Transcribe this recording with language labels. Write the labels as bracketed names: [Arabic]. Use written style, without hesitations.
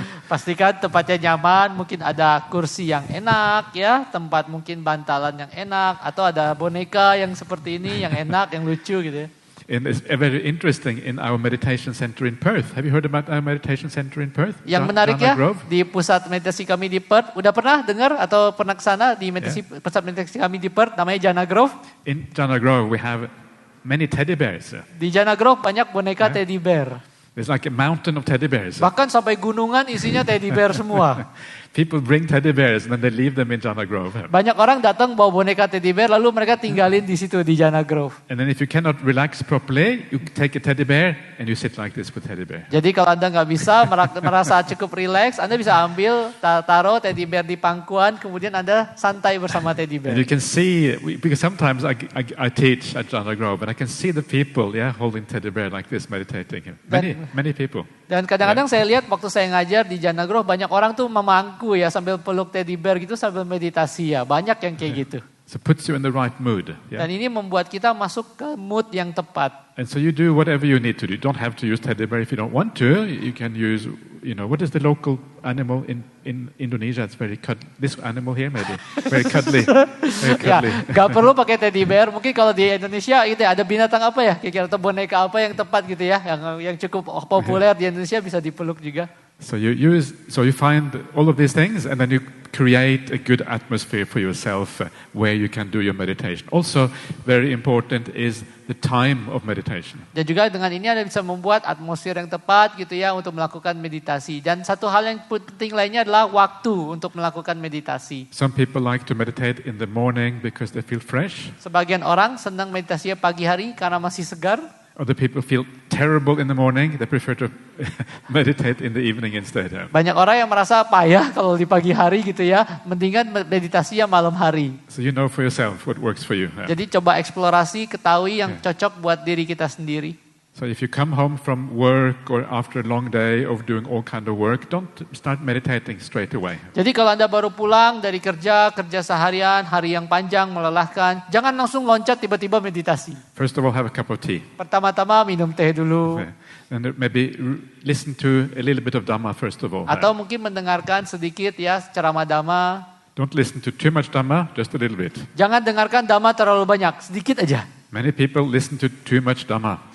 [Indonesian] Pastikan tempatnya nyaman, mungkin ada kursi yang enak ya, tempat mungkin bantalan yang enak, atau ada boneka yang seperti ini yang enak, yang lucu gitu ya. [English] And it's very interesting in our meditation center in Perth. Have you heard about our meditation center in Perth? [Indonesian] Yang menarik ya, [English] Jhana Grove? [Indonesian] di pusat meditasi kami di Perth, udah pernah dengar atau pernah ke sana di pusat meditasi kami di Perth, namanya Jhana Grove? [English] In Jhana Grove we have many teddy bears. [Indonesian] Di Jhana Grove banyak boneka teddy bear. [English] There's like a mountain of teddy bears. [Indonesian] Bahkan sampai gunungan isinya teddy bear semua. [English] People bring teddy bears and then they leave them in Jhana Grove. [Indonesian] Banyak orang datang bawa boneka teddy bear lalu mereka tinggalin di situ di Jhana Grove. [English] And then if you cannot relax properly, you take a teddy bear and you sit like this with teddy bear. [Indonesian] Jadi kalau Anda nggak bisa merasa cukup relax, Anda bisa ambil taruh teddy bear di pangkuan, kemudian Anda santai bersama teddy bear. [English] And you can see, because sometimes I teach at Jhana Grove and I can see the people, holding teddy bear like this, meditating. Many people. [Indonesian] Dan kadang-kadang saya lihat waktu saya ngajar di Jhana Grove banyak orang tuh memangku ya sambil peluk teddy bear gitu sambil meditasi ya. Banyak yang kayak gitu. [English] So it puts you in the right mood. [Indonesian] Dan ini membuat kita masuk ke mood yang tepat. [English] And so you do whatever you need to do. You don't have to use teddy bear if you don't want to. You can use, what is the local animal in Indonesia? It's very cuddly. This animal here maybe. Very cuddly. Very [Indonesian] Ya, [English] cuddly. [Indonesian] gak perlu pakai teddy bear. Mungkin kalau di Indonesia gitu ada binatang apa ya? Kira-kira atau boneka apa yang tepat gitu ya? Yang cukup populer di Indonesia bisa dipeluk juga. [English] So you find all of these things, and then you create a good atmosphere for yourself where you can do your meditation. Also, very important is the time of meditation. [Indonesian] Dan juga dengan ini Anda bisa membuat atmosfer yang tepat gitu ya untuk melakukan meditasi. Dan satu hal yang penting lainnya adalah waktu untuk melakukan meditasi. [English] Some people like to meditate in the morning because they feel fresh. [Indonesian] Sebagian orang senang meditasinya pagi hari karena masih segar. [English] Other people feel terrible in the morning. They prefer to meditate in the evening instead. [Indonesian] Banyak orang yang merasa payah kalau di pagi hari gitu ya, mendingan meditasinya malam hari. [English] So you know for yourself what works for you. [Indonesian] Jadi coba eksplorasi, ketahui yang cocok buat diri kita sendiri. [English] So if you come home from work or after a long day of doing all kind of work, don't start meditating straight away. [Indonesian] Jadi kalau Anda baru pulang dari kerja seharian, hari yang panjang, melelahkan, jangan langsung loncat tiba-tiba meditasi. [English] First of all, have a cup of tea. [Indonesian] Pertama-tama minum teh dulu. [English] And maybe listen to a little bit of Dhamma first of all. [Indonesian] Atau mungkin mendengarkan sedikit ya ceramah Dhamma. [English] Don't listen to too much Dhamma, just a little bit. [Indonesian] Jangan dengarkan Dhamma terlalu banyak, sedikit aja. [English] Many people listen to too much Dhamma.